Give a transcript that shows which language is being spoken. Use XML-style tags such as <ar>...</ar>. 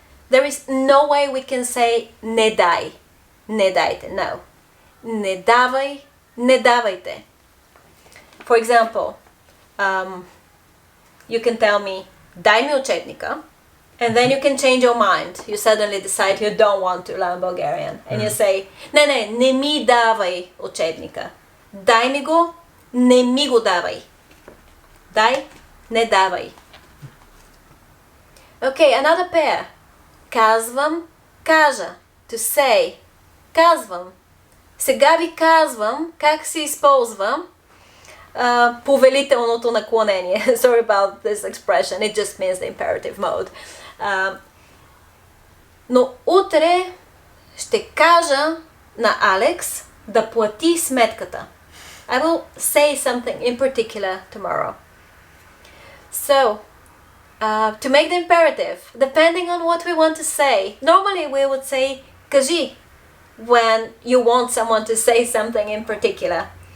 <en>There is no way we can say</en> <bg>не дай, не дайте. No. Не давай, не давайте.</bg> <en>For example, you can tell me</en> <bg>дай ми учебника,</bg> <en>and then you can change your mind. You suddenly decide you don't want to learn Bulgarian. And you say,</en> <bg>не ми давай учебника. Дай ми го, не ми го давай. Дай, не давай.</bg> <en>Okay, another pair. Казвам, кажа. To say. Казвам.</en> <bg>Сега ви казвам как се използва повелителното наклонение.</bg> <en>Sorry about this expression. It just means the imperative mode.</en> <bg>Но утре ще кажа на Алекс да плати сметката.</bg> <en>I will say something in particular tomorrow. So, to make the imperative, depending on what we want to say, normally we would say кажи when you want someone to say something in particular.</en>